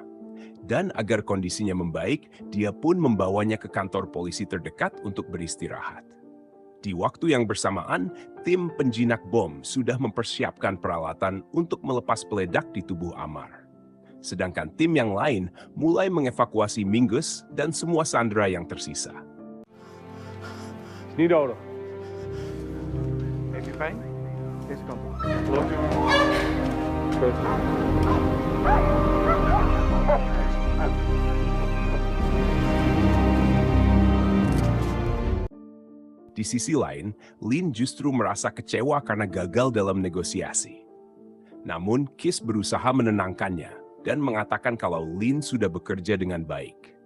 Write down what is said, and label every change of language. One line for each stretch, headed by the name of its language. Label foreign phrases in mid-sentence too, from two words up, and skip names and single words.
Indonesian: Dan agar kondisinya membaik, dia pun membawanya ke kantor polisi terdekat untuk beristirahat. Di waktu yang bersamaan, tim penjinak bom sudah mempersiapkan peralatan untuk melepas peledak di tubuh Amar. Sedangkan tim yang lain mulai mengevakuasi Mingus dan semua sandera yang tersisa.
Dutch: Niet nodig. Heeft u pijn? Deze kant op. Klopt. Goed.
Indonesian: Di sisi lain, Lin justru merasa kecewa karena gagal dalam negosiasi. Namun, Kiss berusaha menenangkannya dan mengatakan kalau Lin sudah bekerja dengan baik.